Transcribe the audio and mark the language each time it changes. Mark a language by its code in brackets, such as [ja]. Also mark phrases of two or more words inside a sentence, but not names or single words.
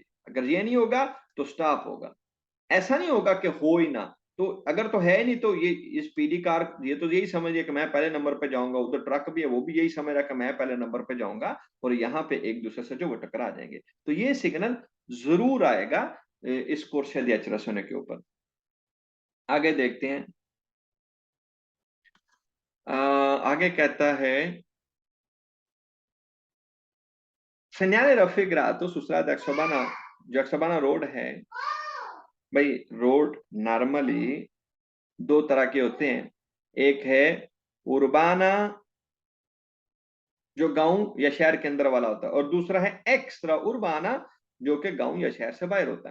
[hi] अगर ये नहीं होगा तो स्टॉप होगा। ऐसा नहीं होगा कि हो ही ना, तो अगर तो है नहीं तो ये इस पीली कार ये तो यही समझिए कि मैं पहले नंबर पे जाऊंगा, उधर ट्रक भी है वो भी यही समझ रहा है कि मैं पहले नंबर पे जाऊंगा, और यहाँ पे एक दूसरे से जो वो टकरा जाएंगे। तो ये सिग्नल जरूर आएगा इस [it] corsia di accelerazione [hi] के ऊपर। आगे देखते हैं, आगे कहता है [it] segnale raffigurato su strada Jacksabana, [hi] जक्सबाना रोड है। भाई रोड नॉर्मली दो तरह के होते हैं, एक है उर्बाना जो गांव या शहर के अंदर वाला होता है, और दूसरा है [it] extra urbana [hi] जो कि गांव या शहर से बाहर होता है।